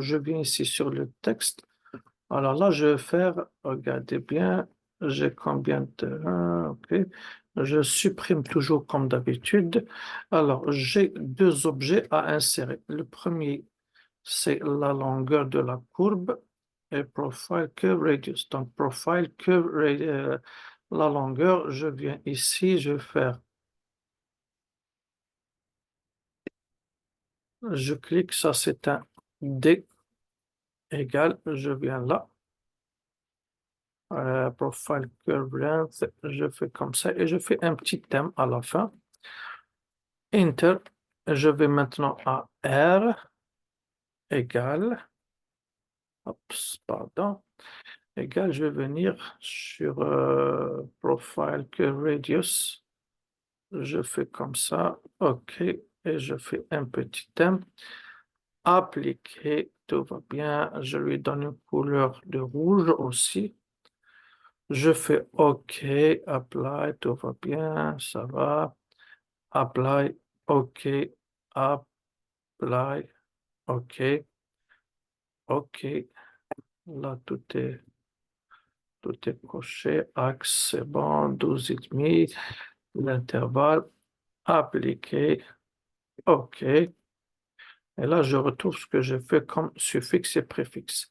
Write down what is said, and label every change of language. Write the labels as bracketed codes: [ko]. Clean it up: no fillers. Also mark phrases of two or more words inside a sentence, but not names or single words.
[fr] Je viens ici sur le texte. Alors là, je vais faire, regardez bien, j'ai combien de... OK. Je supprime toujours comme d'habitude. Alors, j'ai deux objets à insérer. Le premier, c'est la longueur de la courbe et [en] profile curve radius. [fr] Donc, [en] profile curve [fr] la longueur, je viens ici, je vais faire, je clique, ça c'est un D égal, je viens là. [en] Profile curve length, [fr] je fais comme ça et je fais un petit thème à la fin. Enter, je vais maintenant à R égale, oups, pardon, égal, je vais venir sur [en] Profile Curve Radius. [fr] Je fais comme ça, OK, et je fais un petit thème. Appliquer, tout va bien. Je lui donne une couleur de rouge aussi. Je fais OK, apply, tout va bien, ça va. [en] Apply, OK, apply, OK, OK. [fr] Là, tout est coché. Axe, c'est bon, 12,5. L'intervalle, appliquer, OK. Et là, je retrouve ce que j'ai fait comme suffixe et préfixe.